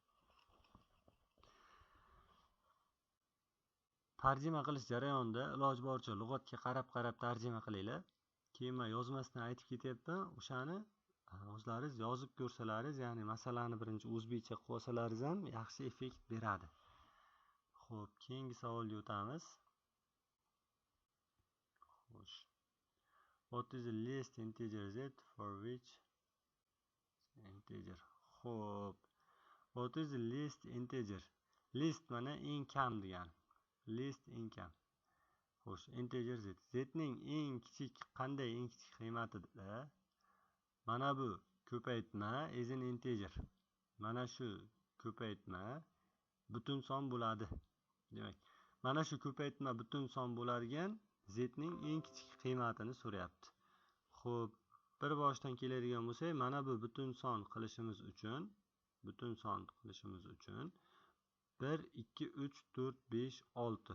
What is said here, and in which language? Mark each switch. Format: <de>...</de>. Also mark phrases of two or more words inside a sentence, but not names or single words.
<uz>Tarjima qilish jarayonida iloj boricha lug'atga qarab tarjima qilinglar. Keyin men yozmasdan aytib ketyapman, o'shani o'zlaringiz yozib ko'rsalaringiz, ya'ni masalani birinchi o'zbekcha qilib olsalaringiz ham yaxshi effekt beradi. Xo'p, keyingi savolga o'tamiz. Xo'sh.</uz> <en>What is the least integer z for which integer?</en> <uz>Xo'p.</uz> <en>What is the least integer?</en> <uz>Least mana eng kam degani. Least eng kam. Xo'sh, integer z. Z ning eng kichik qanday eng kichik qiymati-da? Mana bu ko'paytma</uz> <en>is an integer.</en> <uz>Mana shu ko'paytma butun son bo'ladi. Demak, mana shu ko'paytma butun son bo'ladigan z ning eng kichik qiymatini so'rayapti. Xo'p, bir boshdan keladigan bo'lsak, mana bu butun son qilishimiz uchun 1, 2, 3, 4, 5, 6.</uz>